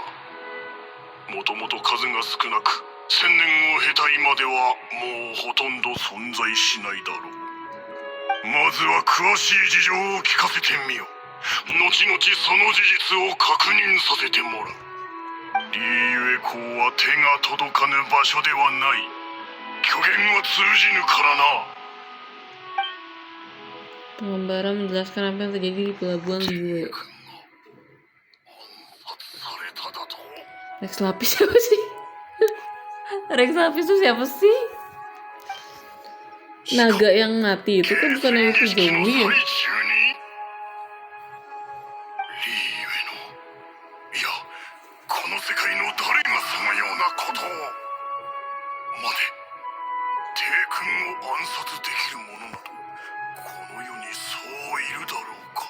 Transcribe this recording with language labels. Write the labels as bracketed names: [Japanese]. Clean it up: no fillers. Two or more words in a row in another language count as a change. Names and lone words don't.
[Japanese] もともと数が少なく1000年を経た今ではもうほとんど存在しないだろう。まずは詳しい事情を聞かせてみよ。後々その事実を確認させてもらう。リーユエ公は手が届かぬ場所ではない。虚言は通じぬからな。 [Indonesian] Pengembara menjelaskan apa yang terjadi di pelabuhan Liyue. [Japanese] されただと。 [Indonesian] Rex Lapis siapa sih? Rex Lapis itu siapa sih? Naga yang mati itu kan bukan yang itu zombie ya? [Japanese] リーユエの、いや、この世界の誰がそのようなことを。まで帝君を暗殺できる者などこの世にそういるだろうか。